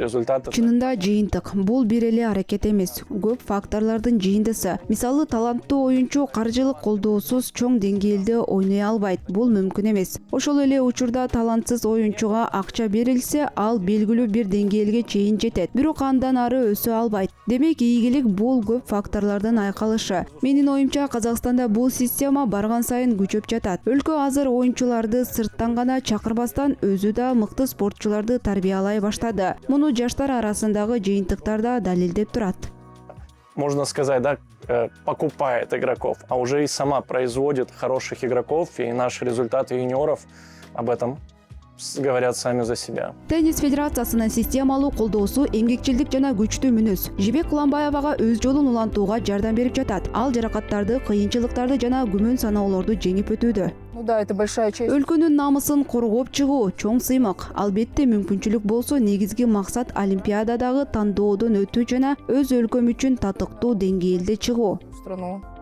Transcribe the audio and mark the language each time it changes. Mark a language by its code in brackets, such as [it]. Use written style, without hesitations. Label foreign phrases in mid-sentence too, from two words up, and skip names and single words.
[ru] Результат – это... [ky] Чынында жыйынтык. Бул бир эле аракет эмес. Көп факторлордун жыйындысы. Мисалы, таланттуу оюнчу каржылык колдоосуз чоң деңгээлде ойной албайт. Бул мүмкүн эмес. Ошол эле учурда талантсыз оюнчуга акча берилсе, ал белгилүү бир деңгээлге чейин жетет. Бирок андан ары өсө албайт. Демек, ийгилик бул көп факторлордун айкалышы. Менин оюмча, Казакстанда бул система барган сайын күчөп жатат. Өлкө азыр оюнчуларды сырттан гана чакырбастан өзү да мыкты спортчуларды тарбиялай баштады. Муну жаштар арасындагы жыйынтыктар да далилдеп турат. [ru] Можно сказать, да, покупает игроков, а уже и сама производит хороших игроков, и наши результаты юниоров об этом говорят сами за себя. [ky] Теннис федерациясынын системалуу колдоосу эмгекчилдик жана күчтүү мүнөз. Жибек Куламбаевага өз жолун улантууга жардам берип жатат. Ал жаракаттарды, кыйынчылыктарды жана күмөн саноолорду жеңип өтүүдө. [ru] Ну да, это большая честь. [ky] Өлкөнүн намысын коргоп чыгуу чоң сыймык. Албетте мүмкүнчүлүк болсо, негизги максат Олимпиададагы тандоодон өтүү жана өз өлкөм үчүн татыктуу деңгээлде чыгуу. [ru] Страну.